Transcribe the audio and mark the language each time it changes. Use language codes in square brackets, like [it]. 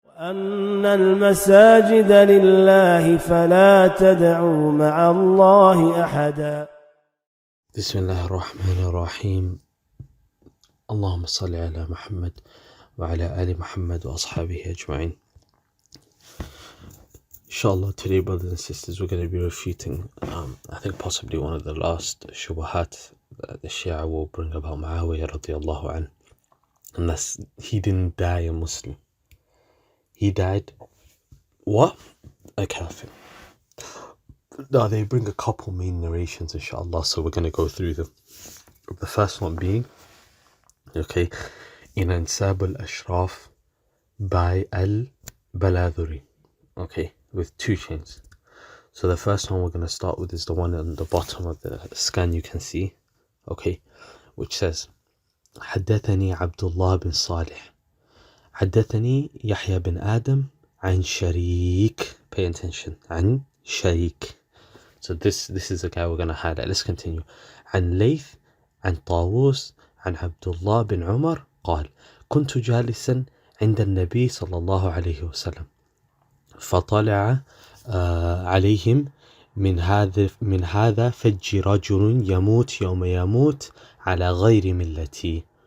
[ar] أن المساجد لله فلا تدعوا مع الله أحدا. بسم الله الرحمن الرحيم. اللهم صل على محمد وعلى آل محمد وأصحابه أجمعين. [en] Inshallah, today, brothers and sisters, we're going to be refuting, I think possibly one of the last shubahat that the Shia will bring about Muawiyah radiallahu anhu. And that's, he didn't die a Muslim. He died, what? A Kaafir. Now, they bring a couple main narrations, inshallah, so we're going to go through them. The first one being, okay, in Ansab al-Ashraf by al-Baladhuri, okay, with two chains. So the first one we're going to start with is the one on the bottom of the scan you can see, okay, which says, [ar] حدثني عبد الله بن صالح حدثني يحيى بن آدم عن شريك. [en] Pay attention. [ar] عن شريك. [en] So this is the guy we're going to highlight. Let's continue. [ar] عن ليث عن طاووس عن عبد الله بن عمر قال كنت جالسا عند النبي صلى الله عليه وسلم فطلع عليهم من هذا فج رجل يموت يوم يموت على غير ملتي.